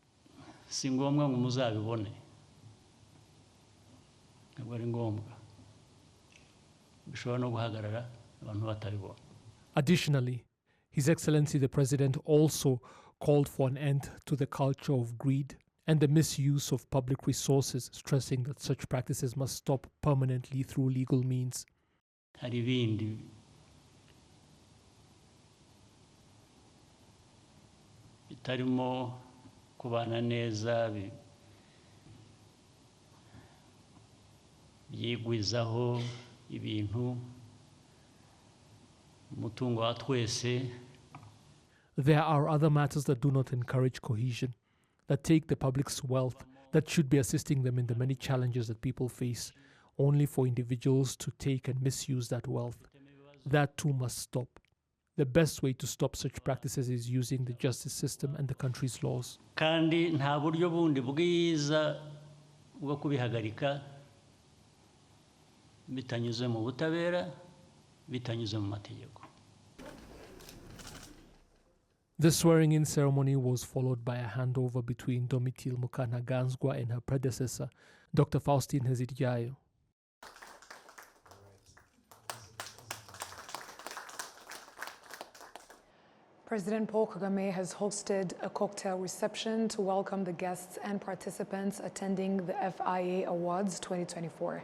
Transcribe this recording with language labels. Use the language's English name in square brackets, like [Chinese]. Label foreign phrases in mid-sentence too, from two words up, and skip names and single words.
[Kinyarwanda] Additionally, His Excellency the President also called for an end to the culture of greed and the misuse of public resources, stressing that such practices must stop permanently through legal means. hari ibindi bitarimo kubana neza byigwizaho ibintu umutungo wa twese. [English] There are other matters that do not encourage cohesion, that take the public's wealth, that should be assisting them in the many challenges that people face, only for individuals to take and misuse that wealth. That too must stop. The best way to stop such practices is using the justice system and the country's laws. [Kinyarwanda] Kandi nta buryo bundi bwiza bwo kubihagarika bitanyuze mu butabera, bitanyuze mu mategeko. [English] The swearing-in ceremony was followed by a handover between Domitille Mukanaganzwa and her predecessor, Dr. Faustine Heziryayo. President Paul Kagame has hosted a cocktail reception to welcome the guests and participants attending the FIA Awards 2024.